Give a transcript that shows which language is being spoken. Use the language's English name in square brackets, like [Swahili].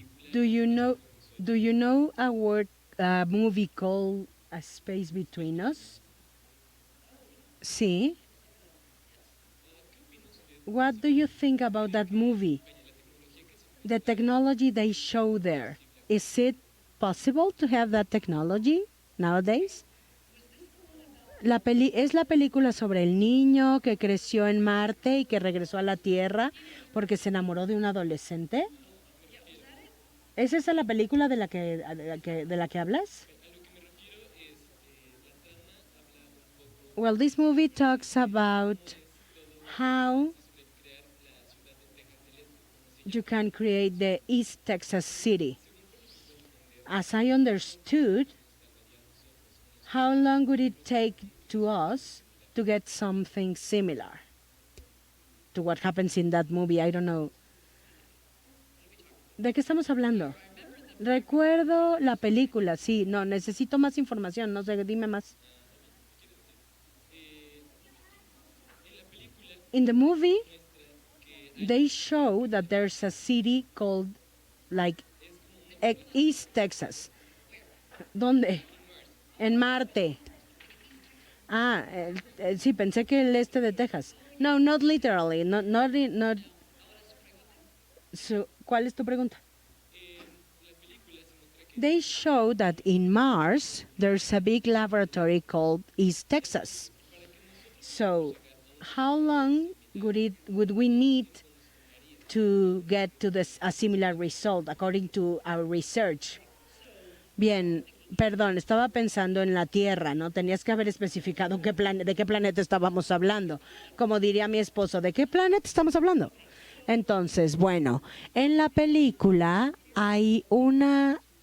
[English] Do you know a movie called A Space Between Us? [Spanish] Sí. [English] What do you think about that movie? The technology they show there. Is it possible to have that technology nowadays? [Spanish] Es la película sobre el niño que creció en Marte y que regresó a la Tierra porque se enamoró de un adolescente. ¿Es esa la película de la que hablas? [English] Well, this movie talks about how you can create the East Texas City. As I understood, how long would it take to us to get something similar to what happens in that movie? I don't know. [Spanish] ¿De qué estamos hablando? Recuerdo la película, sí. No, necesito más información. No sé, dime más. [English] In the movie, they show that there's a city called, like, East Texas. [Spanish] ¿Dónde? En Marte. Ah, sí, pensé que el este de Texas. [English] No, not literally. Not. So, [Spanish] ¿cuál es tu pregunta? [English] They show that in Mars, there's a big laboratory called East Texas. So, how long would we need to get to a similar result according to our research? [Spanish] Bien, perdón, estaba pensando en la Tierra, ¿no? Tenías que haber especificado de qué planeta estábamos hablando. Como diría mi esposo, ¿de qué planeta estamos hablando? Entonces, bueno, en la película hay una